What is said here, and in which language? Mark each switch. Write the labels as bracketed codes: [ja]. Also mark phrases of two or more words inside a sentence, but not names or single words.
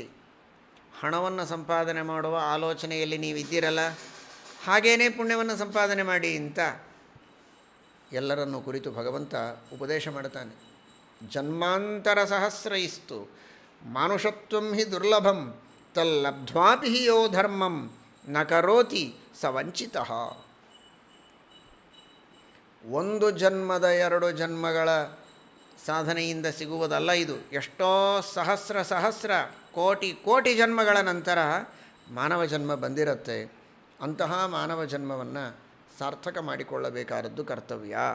[kn] ಹಣವನ್ನು ಸಂಪಾದನೆ ಮಾಡುವ ಆಲೋಚನೆಯಲ್ಲಿ ನೀವಿದ್ದೀರಲ್ಲ, ಹಾಗೇನೇ ಪುಣ್ಯವನ್ನು ಸಂಪಾದನೆ ಮಾಡಿ ಅಂತ ಎಲ್ಲರನ್ನು ಕುರಿತು ಭಗವಂತ ಉಪದೇಶ ಮಾಡ್ತಾನೆ. [sa] ಜನ್ಮಾಂತರ ಸಹಸ್ರೈಸ್ತು ಮಾನುಷತ್ವಂ ಹಿ ದುರ್ಲಭಂ ತಲ್ಲಬ್ಧ್ವಾಪಿ ಯೋ ಧರ್ಮಂ ನ ಕರೋತಿ ಸ ವಂಚಿತಃ. [kn] ಒಂದು ಜನ್ಮದ 2 ಜನ್ಮಗಳ ಸಾಧನೆಯಿಂದ ಸಿಗುವುದಲ್ಲ ಇದು. ಎಷ್ಟೋ ಸಹಸ್ರ ಸಹಸ್ರ ಕೋಟಿ ಕೋಟಿ ಜನ್ಮಗಳ ನಂತರ ಮಾನವ ಜನ್ಮ ಬಂದಿರುತ್ತೆ. ಅಂತಹ ಮಾನವ ಜನ್ಮವನ್ನು ಸಾರ್ಥಕ ಮಾಡಿಕೊಳ್ಳಬೇಕಾದದ್ದು ಕರ್ತವ್ಯ.